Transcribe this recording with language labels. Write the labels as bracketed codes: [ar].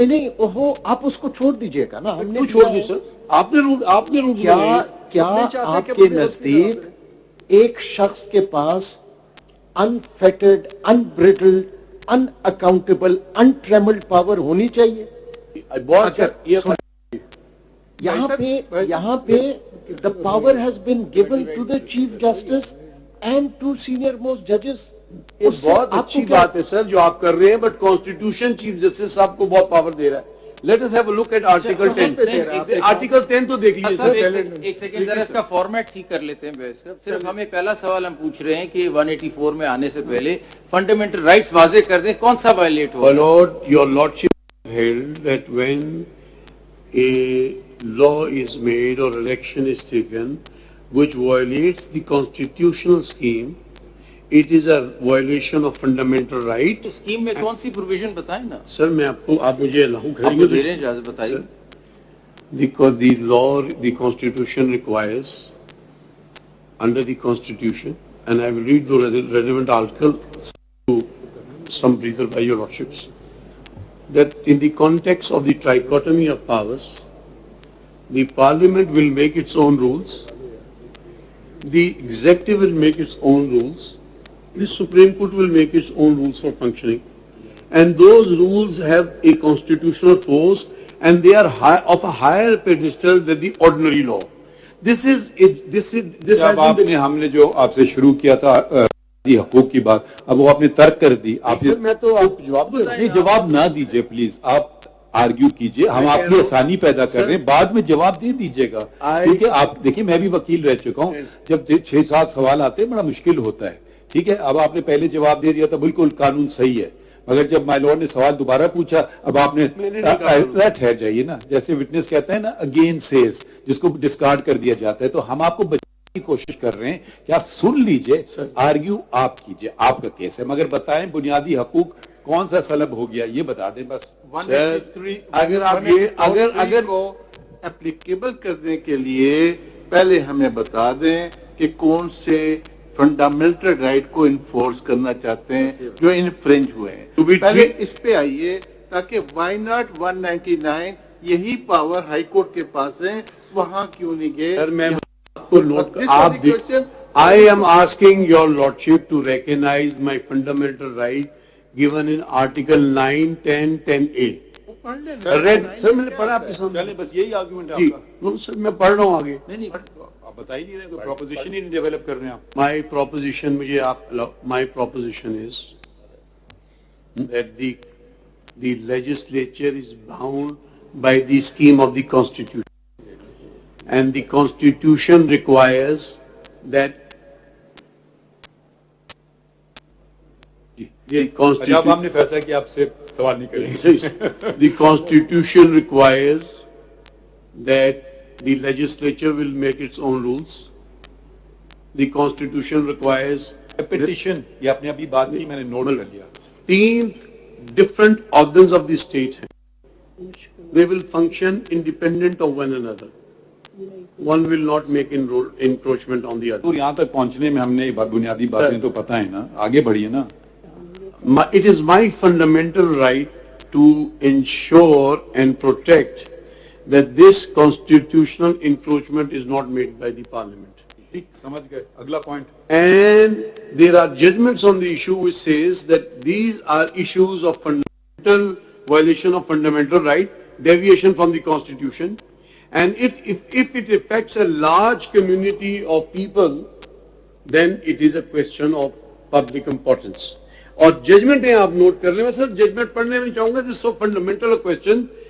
[ur] نہیں وہ آپ اس کو چھوڑ دیجئے گا نا ہم نے چھوڑ دی سر آپ نے رول کیا آپ کے نزدیک ایک شخص کے پاس انفیٹڈ انبریڈلڈ ان اکاؤنٹیبل انٹریملڈ پاور ہونی چاہیے بہت یہاں پہ [en] the power has been given to the chief justice and to senior most judges [ur] بہت اچھی بات ہے سر جو آپ کر رہے ہیں بٹ کانسٹیٹیوشن چیف جسٹس صاحب کو بہت پاور دے رہا ہے [en] let us have a look at [ur] article 10 article 10 تو دیکھ لیجیے سر ایک سیکنڈ ذرا اس کا فارمیٹ ٹھیک کر لیتے ہیں بحث کا صرف ہمیں پہلا سوال ہم پوچھ رہے ہیں کہ 184 میں آنے سے پہلے فنڈامنٹل رائٹس واضح کر دیں کون سا wallet ہو [en] Lord, your lordship held that when a law is made or election is taken which violates the constitutional scheme it is a violation of fundamental right. [ur] Scheme میں کون سی provision بتائیں نا سر میں آپ مجھے الاؤ کریں آپ گے دے رہے ہیں اجازت بتائیے [en] because the law the constitution requires under the constitution and I will read the relevant article to some breather by your lordships that in the context of the trichotomy of powers the parliament will make its own rules the executive will make its own rules the Supreme Court will make its own rules for functioning and those rules have a constitutional force and they are of a higher pedestal than the ordinary law. This [ur] آپ نے ہم نے جو آپ سے شروع کیا تھا حقوق کی بات اب وہ آپ نے ترک کر دی آپ میں تو آپ جواب جواب نہ دیجئے پلیز آپ آرگیو کیجئے ہم آپ کی آسانی پیدا کر رہے ہیں بعد میں جواب دے دیجئے گا کیونکہ آپ دیکھیں میں بھی وکیل رہ چکا ہوں جب 6-7 سوال آتے ہیں بڑا مشکل ہوتا ہے ٹھیک ہے اب آپ نے پہلے جواب دے دیا تھا بالکل قانون صحیح ہے مگر جب مائی لارڈ نے سوال دوبارہ پوچھا اب آپ نے ٹھہر جائیے نا جیسے وٹنس کہتا ہے نا اگین سیز جس کو ڈسکارڈ کر دیا جاتا ہے تو ہم آپ کو بچانے کی کوشش کر رہے ہیں کہ آپ سن لیجئے آرگیو آپ کیجئے آپ کا کیس ہے مگر بتائیں بنیادی حقوق کون سا سلب ہو گیا یہ بتا دیں بس اگر آپ یہ اگر کو اپلیکیبل کرنے کے لیے پہلے ہمیں بتا دیں کہ کون سے فنڈامنٹل رائٹ کو انفورس کرنا چاہتے ہیں جو انفرنج ہوئے ہیں پہلے اس پہ آئیے تاکہ وائی ناٹ 199 یہی پاور ہائی کورٹ کے پاس ہے وہاں کیوں نہیں گئے سر میں آپ کو نوٹ آپ [en] I am asking your lordship to recognize my fundamental right given in article 9, 10, 10A. [ur] سر میں نے پڑھا آپ کے سامنے بس یہی آرگیومنٹ ہے آپ کا سر میں پڑھ رہا ہوں آگے آپ بتا ہی نہیں رہے کوئی پروپوزیشن ہی نہیں ڈیولپ کر رہے ہیں آپ [en] My proposition [ur] مجھے آپ [en] my proposition is that the legislature is bound by the scheme of the constitution and the constitution requires that [ur] جب ہم نے فیصلہ کیا آپ سے سوال نہیں کریں گے. [en] The Constitution requires that the legislature will make its own rules. The Constitution requires [ur] petition یہ آپ نے ابھی بات کی میں نے نوٹ کر لیا. [en] 3 different organs of the state [ur] ہیں. [en] They will function independent of one another. One will not make encroachment on the other. [ur] اور یہاں تک پہنچنے میں ہم نے بنیادی باتیں تو پتہ ہے نا, آگے بڑھیے نا. [en] It is my fundamental right to ensure and protect that this constitutional encroachment is not made by the parliament. [ur] ٹھیک سمجھ گئے. اگلا point. [en] And there are judgments on the issue which says that these are issues of fundamental violation of fundamental right, deviation from the constitution, and if it affects a large community of people, then it is a question of public importance. [ur] اور judgment ہیں آپ note کر لیں. میں سر judgment پڑھنے میں چاہوں گا, [en] this is so fundamental a question.